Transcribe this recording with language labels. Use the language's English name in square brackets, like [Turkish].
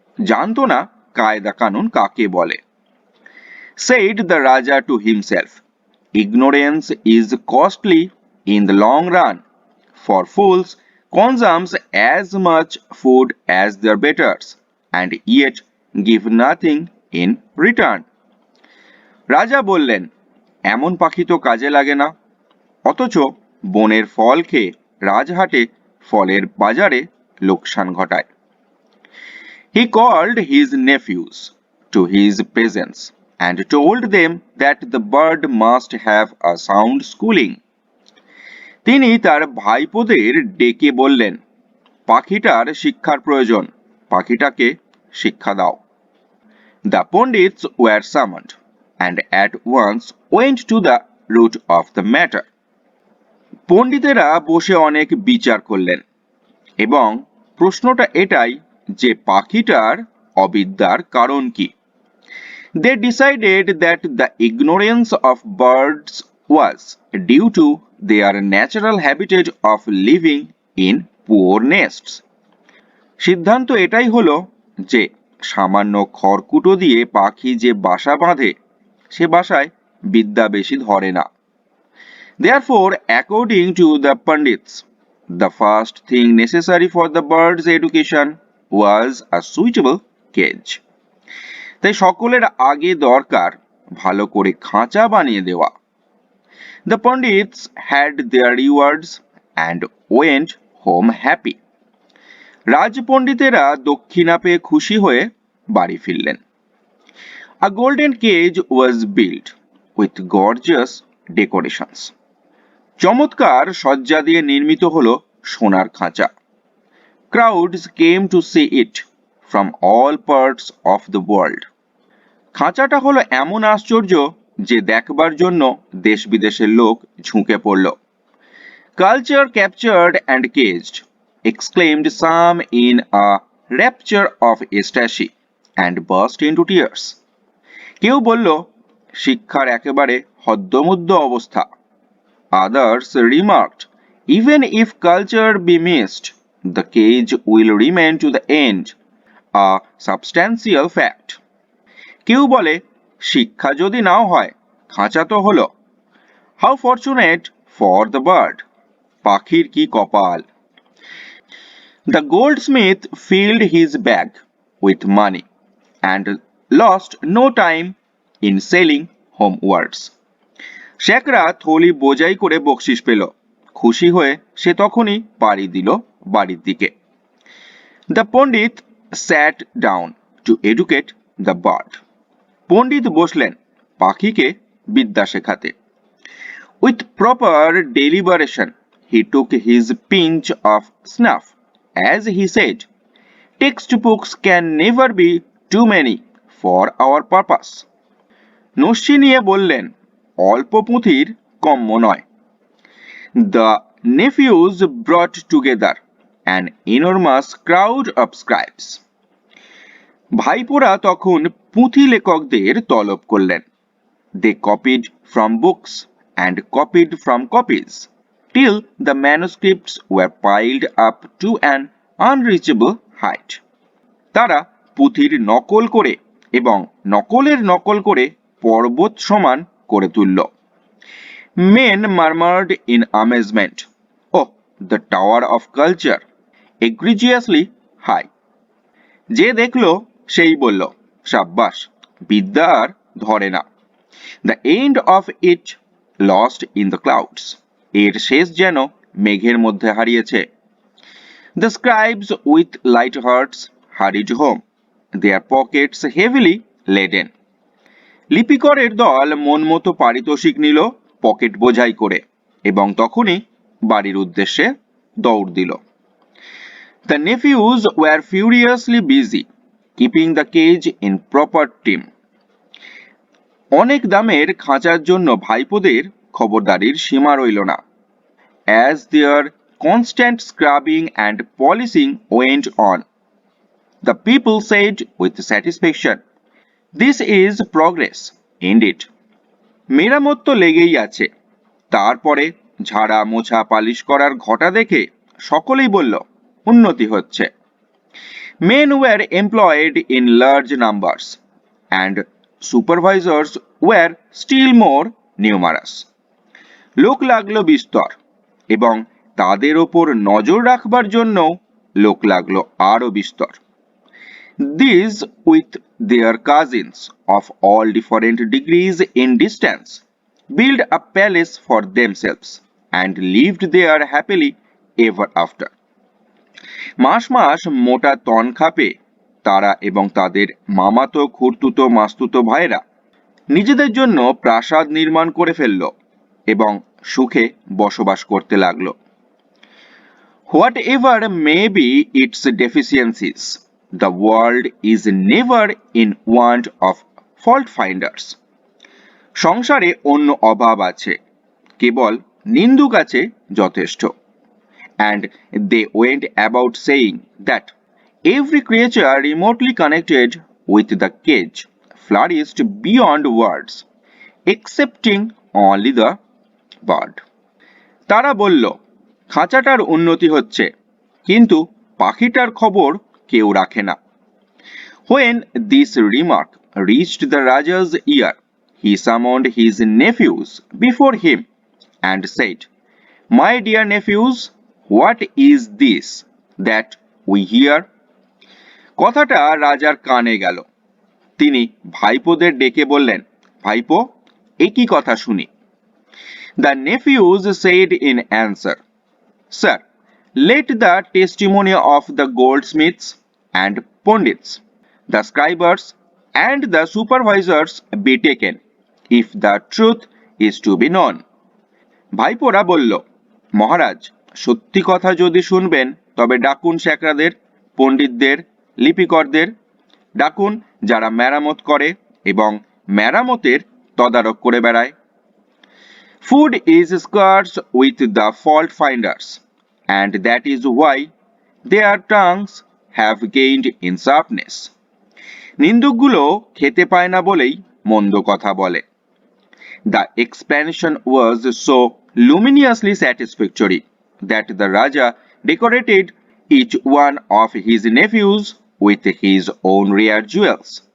[Bangla] জানতো না কায়দা কানুন কাকে বলে। [English] Said the Raja to himself, ignorance is costly in the long run, for fools consume as much food as their betters and yet give nothing in return. [Bangla] রাজা বললেন, এমন পাখি তো কাজে লাগে না, অথচ বনের ফল খেয়ে রাজহাটে ফলের বাজারে লোকসান ঘটায়। [English] He called his nephews to his peasants and told them that the bird must have a sound schooling. [Bangla] তিনি তার ভাইপোদের ডেকে বললেন, পাখিটার শিক্ষার প্রয়োজন, পাখিটাকে শিক্ষা দাও। [English] The Pandits were summoned and at once went to the root of the matter. [Bangla] পণ্ডিতেরা বসে অনেক বিচার করলেন এবং প্রশ্নটা এটাই যে পাখিটার অবিদ্যার কারণ কি। [English] They decided that the ignorance of birds was due to their natural habitat of living in poor nests. [Bangla] সিদ্ধান্ত এটাই হলো যে সামান্য খড়কুটো দিয়ে পাখি যে বাসা বাঁধে সে বাসায় বিদ্যা বেশি ধরে না। [English] Therefore, according to the Pandits, the first thing necessary for the bird's education was a suitable cage. [Bangla] তাই সকলের আগে দরকার ভালো করে খাঁচা বানিয়ে দেওয়া। [English] The Pandits had their rewards and went home happy. [Bangla] রাজপণ্ডিতেরা দক্ষিণা পেয়ে খুশি হয়ে বাড়ি ফিরলেন। [English] A golden cage was built with gorgeous decorations. [Bangla] চমৎকার সজ্জা দিয়ে নির্মিত হলো সোনার খাঁচা। [English] Crowds came to see it from all parts of the world. [Bangla] খাঁচাটা হলো এমন আশ্চর্য যে দেখবার জন্য দেশ বিদেশের লোক ঝুঁকে পড়ল। [English] Culture captured and caged, exclaimed some in a rapture of ecstasy and burst into tears. [Bangla] কেউ বলল, শিক্ষার একেবারে হদ্দমুদ্দ অবস্থা। [English] Others remarked, even if culture be missed, the cage will remain to the end, a substantial fact. [Bangla] কেউ বলে, শিক্ষা যদি নাও হয়, খাঁচা তো হলো। [English] How fortunate for the bird! [Bangla] পাখির কি কপাল! [English] The goldsmith filled his bag with money and lost no time in sailing homewards. [Bangla] শেখরা থলি বোঝাই করে বকশিস পেল, খুশি হয়ে সে তখনই পাড়ি দিল বাড়ির দিকে। [English] The Pandit sat down to educate the bird. [Bangla] পণ্ডিত বসলেন পাখিকে বিদ্যা শেখাতে। [English] With proper deliberation, he took his pinch of snuff as he said, textbooks can never be too many for our purpose. [Bangla] নস্যি নিয়ে বললেন, অল্প পুঁথির কম্য নয়। [English] The nephews brought together an enormous crowd of scribes. [Bangla] ভাইপোরা তখন পুঁথি লেখকদের তলব করলেন। [English] They copied from books and copied from copies till the manuscripts were piled up to an unreachable height. [Bangla] তারা পুঁথির নকল করে এবং নকলের নকল করে পর্বত সমান করে তুলল। [English] Men murmured in amazement, oh, the tower of culture, egregiously high. [Bangla] যে দেখল সেই বলল, সাব্বাস, বিদ্যা আর ধরে না। [English] The end of it lost in the clouds. [Bangla] এর শেষ যেন মেঘের মধ্যে হারিয়েছে। [English] The scribes with light hearts hurried home, their pockets heavily laden. [Bangla] লিপিকরের দল মন মতো পারিতোষিক নিল পকেট বোঝাই করে এবং তখনই বাড়ির উদ্দেশ্যে দৌড় দিল। [English] The nephews were furiously busy keeping the cage in proper trim. [Bangla] অনেক দামের খাঁচার জন্য ভাইপোদের খবরদারির সীমা রইল না। [English] As their constant scrubbing and polishing went on, the people said with satisfaction, this is progress indeed. [Bangla] মেরামত তো লেগেই আছে। তারপরে ঝাড়া মোছা পালিশ করার ঘটা দেখে সকলেই বলল, উন্নতি হচ্ছে। [English] Men were employed in large numbers, and supervisors were still more numerous. [Bangla] লোক লাগলো বিস্তর এবং তাদের ওপর নজর রাখবার জন্য লোক লাগলো আরো বিস্তর। [English] These, with their cousins of all different degrees in distance, built a palace for themselves and lived there happily ever after. [Bangla] মাস মাস মোটা তনখা পেয়ে তারা এবং তাদের মামাতো খুড়তুতো মাস্তুতো ভাইরা নিজেদের জন্য প্রাসাদ নির্মাণ করে ফেলল এবং সুখে বসবাস করতে লাগলো। [English] Whatever may be its deficiencies, the world is never in want of fault finders. [Bangla] সংসারে অন্য অভাব আছে, কেবল নিন্দুক আছে যথেষ্ট। [English] And they went about saying that every creature remotely connected with the cage flourished beyond words, excepting only the bird. [Bangla] তারা বলল, খাঁচাটার উন্নতি হচ্ছে, কিন্তু পাখিটার খবর কেউ রাখে না। [English] When this remark reached the Raja's ear, he summoned his nephews before him and said, "My dear nephews, what is this that we hear?" [Bangla] কথাটা রাজার কানে গেল। তিনি ভাইপোদের ডেকে বললেন, ভাইপো, এ কি কথা শুনি? [English] The nephews said in answer, "Sir, let the testimony of the goldsmiths and pundits, the scribers and the supervisors be taken, if the truth is to be known." [Bangla] ভাইপোরা বলল, মহারাজ, সত্যি কথা যদি শুনবেন তবে ডাকুন শেখরাদের, পণ্ডিতদের, লিপিকরদের ডাকুন, যারা মেরামত করে এবং মেরামতের তদারক করে বেড়ায়। [English] Food is scarce with the fault finders, and that is why their tongues have gained in sharpness. [Bangla] নিন্দুকগুলো খেতে পায় না বলেই মন্দ কথা বলে। [English] The explanation was so luminously satisfactory that the Raja decorated each one of his nephews with his own rare jewels.